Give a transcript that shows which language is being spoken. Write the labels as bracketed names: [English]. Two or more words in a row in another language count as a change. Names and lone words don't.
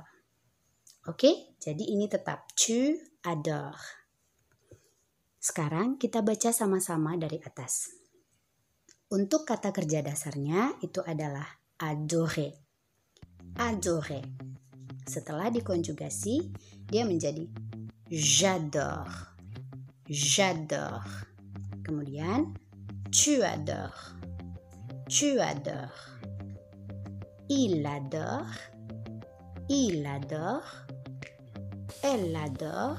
[Indonesian] Oke, jadi ini tetap [French] tu adores. [Indonesian] Sekarang kita baca sama-sama dari atas. Untuk kata kerja dasarnya itu adalah adorer. Adorer. Setelah dikonjugasi, dia menjadi j'adore. [French] J'adore. [Indonesian] Kemudian [French] tu adores. Tu adores. Il adore. Il adore. Elle adore.